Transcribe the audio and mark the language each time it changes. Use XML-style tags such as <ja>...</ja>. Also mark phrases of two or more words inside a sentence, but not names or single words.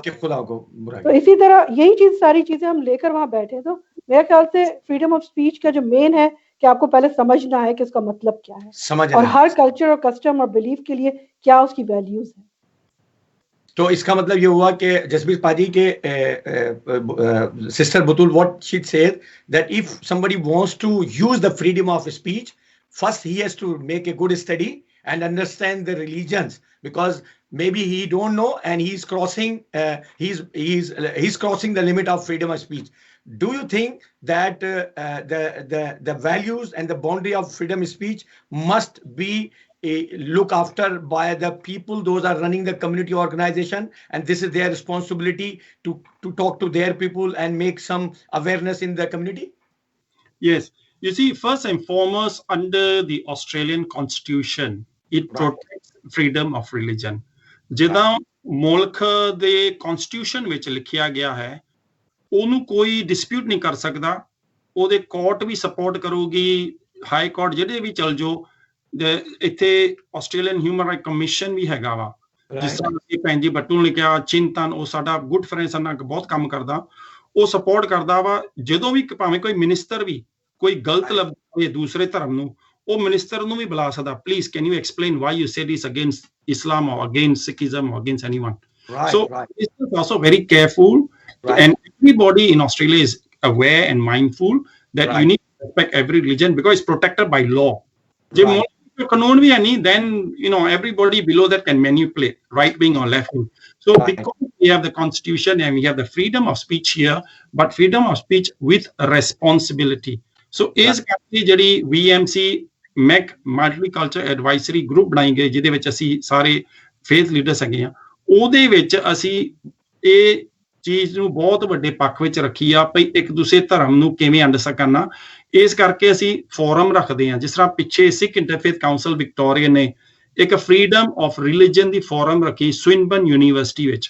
<hi>तो इसी तरह यही चीज, सारी चीजें हम लेकर वहां बैठे. तो मेरे ख्याल से</hi> <en>freedom of speech</en> <hi>का जो मेन है कि आपको पहले समझना है कि उसका मतलब क्या है, और हर कल्चर और कस्टम और बिलीफ के लिए क्या उसकी वैल्यूज है. तो इसका मतलब ये हुआ कि जसबीर पाजी के सिस्टर बुतुल,</hi> <en>what she said that if somebody wants to use the freedom of speech, first he has to make a good study and understand the religions, because maybe he don't know and he's crossing crossing the limit of freedom of speech. Do you think that the values and the boundary of freedom of speech must be look after by the people, those are running the community organization, and this is their responsibility to talk to their people and make some awareness in the community? Yes. You see, first and foremost, under the Australian Constitution, it protects freedom of religion.</en> <pa>ਜਿੱਦਾਂ ਮੁਲਕ ਦੇ ਕਨਸਟੀਟਿਊਸ਼ਨ ਵਿੱਚ ਲਿਖਿਆ ਗਿਆ ਹੈ, ਉਹਨੂੰ ਕੋਈ ਡਿਸਪਿਊਟ ਨਹੀਂ ਕਰ ਸਕਦਾ. ਉਹਦੇ ਕੋਰਟ ਵੀ ਸਪੋਰਟ ਕਰੂਗੀ,</pa> <en>high court</en> <pa>ਜਿਹੜੇ ਵੀ ਚਲ ਜਾਓ. ਇੱਥੇ ਆਸਟ੍ਰੇਲੀਅਨ ਹਿਊਮਨ ਰਾਈਟ ਕਮਿਸ਼ਨ ਵੀ ਹੈਗਾ ਵਾ, ਜਿਸ ਤਰ੍ਹਾਂ ਅਸੀਂ ਭੈਣ ਜੀ ਬੱਟੂ ਨੇ ਕਿਹਾ, ਚਿੰਤਨ, ਉਹ ਸਾਡਾ</pa> <en>good friend</en> <pa>ਸਾਡੇ ਨਾਲ ਬਹੁਤ ਕੰਮ ਕਰਦਾ, ਉਹ ਸਪੋਰਟ ਕਰਦਾ ਵਾ. ਜਦੋਂ ਵੀ ਭਾਵੇਂ ਕੋਈ ਮਿਨਿਸਟਰ ਵੀ ਕੋਈ ਗਲਤ ਲੱਭੇ ਦੂਸਰੇ ਧਰਮ ਨੂੰ, ਉਹ ਮਿਨਿਸਟਰ ਨੂੰ ਵੀ ਬੁਲਾ ਸਕਦਾ,</pa> <en>please can you explain why you said is against Islam or against Sikhism or against anyone. Right, So right. this is also very careful, Right. and everybody in Australia is aware and mindful that Right. you need to respect every religion because it's protected by law.</en> <pa>ਜੇ</pa> <en>Right.</en> <pa>ਮੌਲਵੀ ਕਾਨੂੰਨ ਵੀ ਹੈ ਨਹੀਂ,</pa> <en>then everybody below that can manipulate, right wing or left wing. So Right. because we have the constitution and we have the freedom of speech here, but freedom of speech with responsibility.</en> <pa>So ਇਸ ਕਰਕੇ ਜਿਹੜੀ VMC ਮੈਕ ਮਲਟੀਕਲਚਰ ਐਡਵਾਈਜ਼ਰੀ ਗਰੁੱਪ ਬਣਾਈ ਗਈ, ਜਿਹਦੇ ਵਿੱਚ ਅਸੀਂ ਸਾਰੇ</pa> <en>faith leaders</en> <pa>ਹੈਗੇ ਆ, ਉਹਦੇ ਵਿੱਚ ਅਸੀਂ ਇਹ ਚੀਜ਼ ਨੂੰ ਬਹੁਤ ਵੱਡੇ ਪੱਖ ਵਿੱਚ ਰੱਖੀ ਆ ਭਈ ਇੱਕ ਦੂਸਰੇ ਧਰਮ ਨੂੰ ਕਿਵੇਂ ਅੰਡਰਸਟੈਂਡ ਕਰਨਾ। ਇਸ ਕਰਕੇ ਅਸੀਂ ਫੋਰਮ ਰੱਖਦੇ ਹਾਂ, ਜਿਸ ਤਰ੍ਹਾਂ ਪਿੱਛੇ ਸਿੱਖ ਇੰਟਰਫੇਥ ਕਾਉਂਸਲ ਵਿਕਟੋਰੀਆ ਨੇ ਇੱਕ</pa> <en>freedom of religion</en> <pa>ਦੀ ਫੋਰਮ ਰੱਖੀ ਸਵਿਨਬਰਨ ਯੂਨੀਵਰਸਿਟੀ ਵਿੱਚ।</pa>